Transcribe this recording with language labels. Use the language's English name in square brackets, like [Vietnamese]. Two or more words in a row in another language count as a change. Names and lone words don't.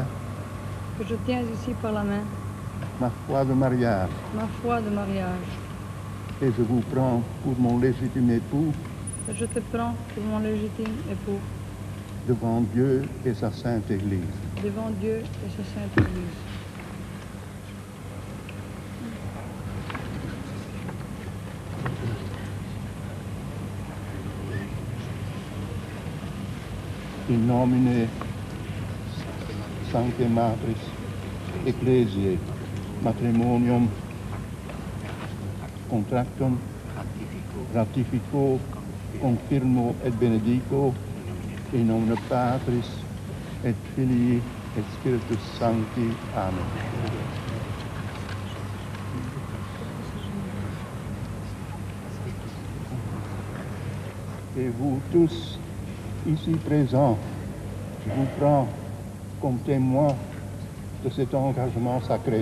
[French] Que je tiens ici par la main. Ma foi de mariage. Ma foi de mariage. Et je vous prends pour mon légitime époux. Que je te prends pour mon légitime époux. Devant Dieu et sa Sainte Église. Devant Dieu et sa Sainte Église. [Latin] In nomine Sancte Matris Ecclesiae matrimonium contractum ratifico confirmo et benedico in nomine Patris et Filii et Spiritus Sancti. Amen. [French] Et vous tous ici présents, je vous prends comme témoin de cet engagement sacré.